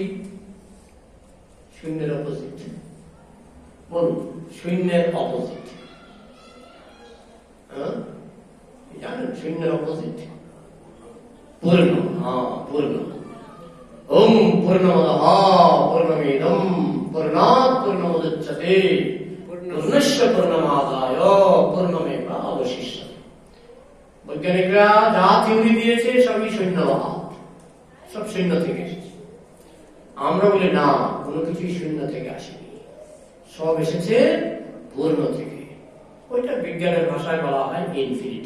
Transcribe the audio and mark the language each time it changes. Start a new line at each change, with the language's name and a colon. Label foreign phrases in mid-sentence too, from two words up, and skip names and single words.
Bangla: শূন্যের অপোজিট বলুন, শূন্যের অপোজিট জানেন? শূন্যের অপোজিট পূর্ণ। পূর্ণ।
Sanskrit: ওম পূর্ণমদঃ পূর্ণমিদং পূর্ণাৎ পূর্ণমুদচ্যতে পূর্ণস্য পূর্ণমাদায় পূর্ণমেবাবশিষ্যতে।
Bangla: বৈজ্ঞানিকরা যা থিওরি দিয়েছে সবই শূন্যবাদ, সব শূন্য থেকে এসেছে। আমরা বলি না, কোনো কিছুই শূন্য থেকে আসেনি, সব এসেছে পূর্ণ থেকে। ওইটা বিজ্ঞানের ভাষায় বলা হয় ইনফিনিটি।